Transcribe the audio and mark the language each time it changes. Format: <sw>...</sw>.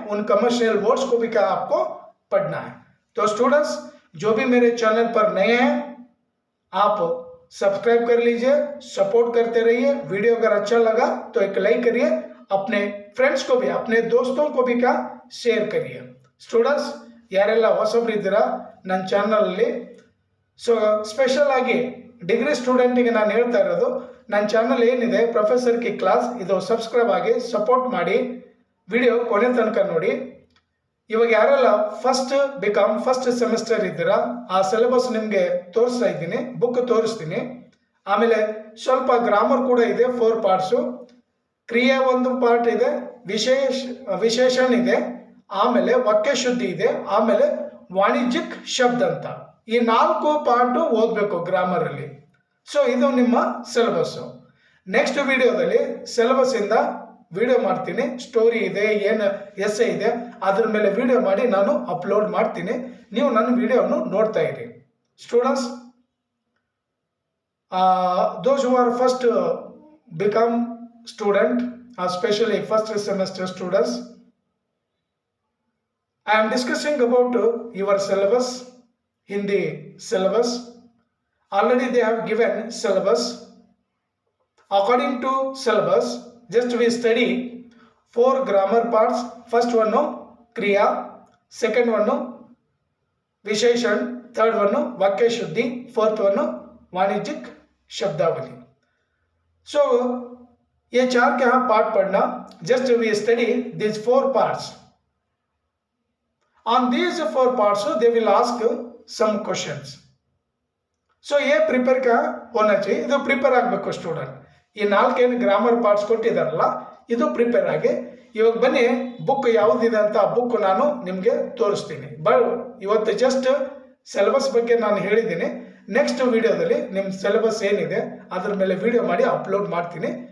<hi>उन commercial words को भी क्या आपको पढ़ना है। तो स्टूडेंट्स, जो भी मेरे चैनल पर नए हैं आप सब्सक्राइब कर लीजिए, सपोर्ट करते रहिए। वीडियो अगर अच्छा लगा तो एक लाइक करिए, अपने फ्रेंड्स को भी, अपने दोस्तों को भी क्या शेयर करिए।</hi> <kn>स्टूडेंट्स, ಯಾರೆಲ್ಲ ಹೊಸಬ್ರು ಇದ್ದೀರಾ ನನ್ನ ಚಾನಲಲ್ಲಿ, ಸೊ ಸ್ಪೆಷಲ್ ಆಗಿ ಡಿಗ್ರಿ ಸ್ಟೂಡೆಂಟಿಗೆ ನಾನು ಹೇಳ್ತಾ ಇರೋದು, ನನ್ನ ಚಾನಲ್ ಏನಿದೆ ಪ್ರೊಫೆಸರ್ ಕಿ ಕ್ಲಾಸ್, ಇದು ಸಬ್ಸ್ಕ್ರೈಬ್ ಆಗಿ ಸಪೋರ್ಟ್ ಮಾಡಿ, ವಿಡಿಯೋ ಕೊನೆ ತನಕ ನೋಡಿ। ಇವಾಗ ಯಾರೆಲ್ಲ ಫಸ್ಟ್ ಬಿಕಾಮ್ ಫಸ್ಟ್ ಸೆಮಿಸ್ಟರ್ ಇದ್ದೀರಾ ಆ ಸಿಲೆಬಸ್ ನಿಮಗೆ ತೋರಿಸ್ತಾ ಇದ್ದೀನಿ, ಬುಕ್ ತೋರಿಸ್ತೀನಿ। ಆಮೇಲೆ ಸ್ವಲ್ಪ ಗ್ರಾಮರ್ ಕೂಡ ಇದೆ, 4 ಪಾರ್ಟ್ಸು, ಕ್ರಿಯೆ ಒಂದು ಪಾರ್ಟ್ ಇದೆ, ವಿಶೇಷಣ ಇದೆ, ಆಮೇಲೆ ವಾಕ್ಯ ಶುದ್ಧಿ ಇದೆ, ಆಮೇಲೆ ವಾಣಿಜ್ಯಿಕ್ ಶಬ್ದ ಅಂತ ಈ 4 ಪಾರ್ಟ್ ಓದಬೇಕು ಗ್ರಾಮರ್ ಅಲ್ಲಿ। ಸೊ ಇದು ನಿಮ್ಮ ಸಿಲೆಬಸ್। ನೆಕ್ಸ್ಟ್ ವಿಡಿಯೋದಲ್ಲಿ ಸಿಲೆಬಸ್ ಇಂದ ವಿಡಿಯೋ ಮಾಡ್ತೀನಿ, ಸ್ಟೋರಿ ಇದೆ, ಏನು ಎಸ್ಸೆ ಇದೆ, ಅದ್ರ ಮೇಲೆ ವಿಡಿಯೋ ಮಾಡಿ ನಾನು ಅಪ್ಲೋಡ್ ಮಾಡ್ತೀನಿ, ನೀವು ನನ್ನ ವಿಡಿಯೋವನ್ನು ನೋಡ್ತಾ ಇರಿ।</kn> <en>Students, those who are first become student, especially first semester students, I am discussing about your syllabus, Hindi syllabus. Already they have given syllabus. According to syllabus, just we study 4 grammar parts. First one no kriya, second one no visheshan, third one no vakya shuddhi, fourth one no वाणिज्यिक शब्दावली। So</en> <hi>ये 4 के यहाँ part पढ़ना,</hi> <en>just we study these 4 parts. On these 4 parts they will ask some questions.</en> <hi>So ये prepare क्या होना चाहिए,</hi> <kn>ಇದು ಪ್ರಿಪೇರ್ ಆಗಬೇಕು ಸ್ಟೂಡೆಂಟ್। ಈ 4 ಏನು ಗ್ರಾಮರ್ ಪಾರ್ಟ್ಸ್ ಕೊಟ್ಟಿದ್ದಾರಲ್ಲ ಇದು ಪ್ರಿಪೇರ್ ಆಗಿ, ಇವಾಗ ಬನ್ನಿ ಬುಕ್ ಯಾವುದಿದೆ ಅಂತ ಆ ಬುಕ್ ನಾನು ನಿಮಗೆ ತೋರಿಸ್ತೀನಿ। ಇವತ್ತು ಜಸ್ಟ್ ಸಿಲೆಬಸ್ ಬಗ್ಗೆ ನಾನು ಹೇಳಿದ್ದೀನಿ, ನೆಕ್ಸ್ಟ್ ವಿಡಿಯೋದಲ್ಲಿ ನಿಮ್ಮ ಸಿಲೆಬಸ್ ಏನಿದೆ ಅದ್ರ ಮೇಲೆ ವಿಡಿಯೋ ಮಾಡಿ ಅಪ್ಲೋಡ್ ಮಾಡ್ತೀನಿ,</kn>